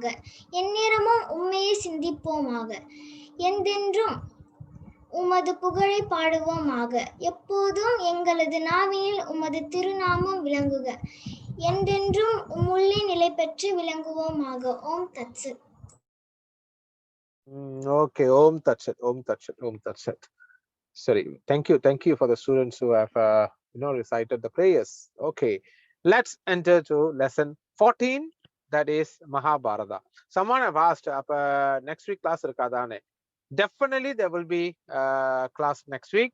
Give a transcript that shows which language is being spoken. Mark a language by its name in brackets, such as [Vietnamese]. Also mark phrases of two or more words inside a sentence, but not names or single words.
[Tamil] எந்நேரமும் உண்மையை சிந்திப்போமாக. என்றென்றும் உமது புகழை பாடுவோமாக. எப்போதும் எங்களது நாவினில் உமது திருநாமம் விளங்குக. என்றென்றும் உம்முள்ளே நிலை பெற்று விளங்குவோமாக. [Sanskrit] ॐ तत् सत्. [English] Okay, [Sanskrit] ॐ तत् सत्, ॐ तत् सत्, ॐ तत् सत्. [English] Sorry, thank you for the students who have recited the prayers. Okay, let's enter to lesson 14, that is Mahabharata. Someone have asked next week class irukadane. Definitely there will be class next week.